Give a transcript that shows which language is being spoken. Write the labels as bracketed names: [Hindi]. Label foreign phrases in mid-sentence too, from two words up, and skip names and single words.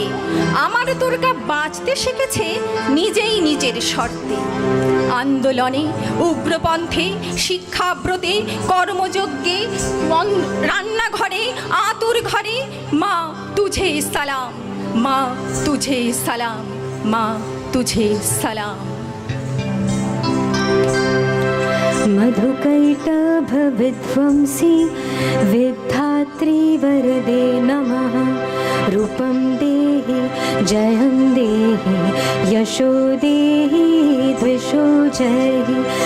[Bangla] আমার দুর্গা বাঁচতে শিখেছে নিজেই নিজের শর্তে। আন্দোলনে উগ্রপন্থে শিক্ষাব্রতে কর্মযজ্ঞে রান্নাঘরে আতুর ঘরে [Hindi] माँ तुझे सलाम, माँ तुझे सलाम, माँ तुझे सलाम। [Sanskrit] मधुकैटभ विध्वंसी विद्धात्री वरदे नमः। रूपं देहि जयं देहि यशो देहि द्विषो जयहि।